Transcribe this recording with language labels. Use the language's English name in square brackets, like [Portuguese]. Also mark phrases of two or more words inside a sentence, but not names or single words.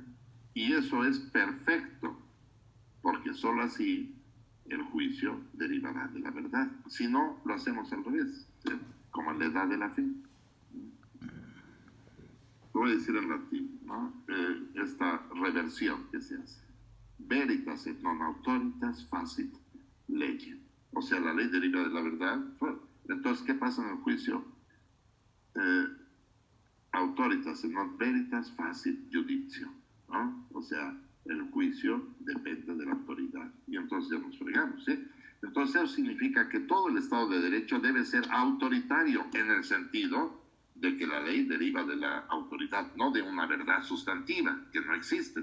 [Spanish] Y eso es perfecto, porque solo así el juicio derivará de la verdad. Si no, lo hacemos al revés, ¿sí? Como en la edad de la fe. Lo voy a decir en latín, ¿no? Esta reversión que se hace. [Latin] Veritas et non autoritas facit legem. [Spanish] O sea, la ley deriva de la verdad. Entonces, ¿qué pasa en el juicio? [Latin] Autoritas et non veritas facit judicio, [Spanish] ¿no? O sea, el juicio depende de la autoridad. Y entonces ya nos fregamos, ¿sí? Entonces eso significa que todo el Estado de Derecho debe ser autoritario en el sentido de que la ley deriva de la autoridad, no de una verdad sustantiva que no existe.